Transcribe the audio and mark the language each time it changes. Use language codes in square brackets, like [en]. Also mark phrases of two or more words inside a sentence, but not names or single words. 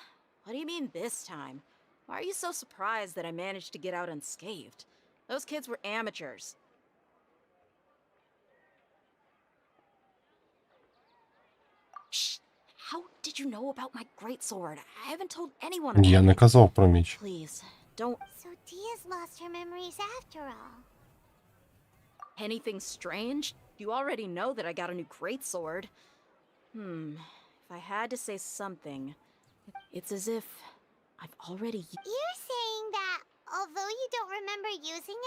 [en] What do you mean this time? Why are you so surprised that I managed to get out unscathed? Those kids were amateurs. Shh! How did you know about my greatsword? I haven't told anyone about [uk] Я [en] it. [uk] не казав про меч. [en] Please, don't... So Dia's lost her memories after all. Anything strange? You already know that I got a new greatsword. If I had to say something, it's as if I've already... You're saying that although you don't remember using it...